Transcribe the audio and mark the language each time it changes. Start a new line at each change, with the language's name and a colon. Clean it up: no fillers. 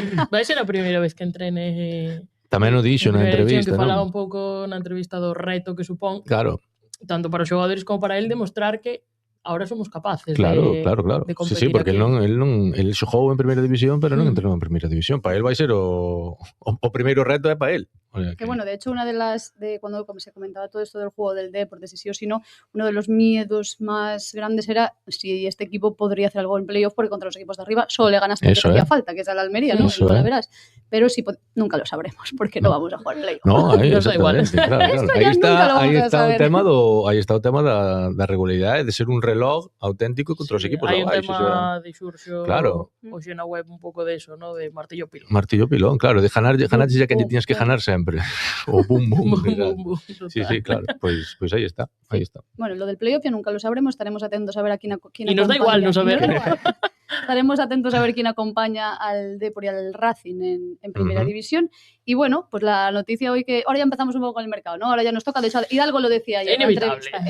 Galician: Vai ser a primeira vez que entrene. Tamén o dixo na entrevista, que falaba un pouco na entrevista do reto que supón. Claro. Tanto para os xogadores como para él demostrar que ahora somos capaces claro. de competir. Sí, porque el xogou en Primeira División, pero non entrenou en Primeira División. Para él vai ser o primeiro reto é para él. O sea
Spanish: que bueno, de hecho, una de cuando se comentaba todo esto del juego del Depor, de si sí o si no, uno de los miedos más grandes era si este equipo podría hacer algo en playoff, porque contra los equipos de arriba solo le ganas porque te hacía falta, que es a la Almería, ¿no? Eso, verás. Pero si nunca lo sabremos, porque no vamos a jugar playoff.
Galician: No, aí está igual. Claro. Aí está o tema da regularidade, de ser
Spanish: un reloj auténtico
Galician: contra os equipos de abaixo. Hai un tema de Xurxo, hoxe na web un pouco de eso, ¿no? De martillo pilón. Claro, de ganar xa que tiñas que ganar sempre. O bum. Sí, claro. Pois aí está.
Spanish: Bueno, lo del playoff ya nunca lo sabremos, estaremos atentos a ver a quién acompaña. Y nos da igual no saber. Estaremos atentos a ver quién acompaña al Depor y al Racing en Primera División. Y bueno, pues la noticia hoy que ahora ya empezamos un poco con el mercado, ¿no? Ahora ya nos toca, de hecho, Hidalgo lo decía ayer en la entrevista.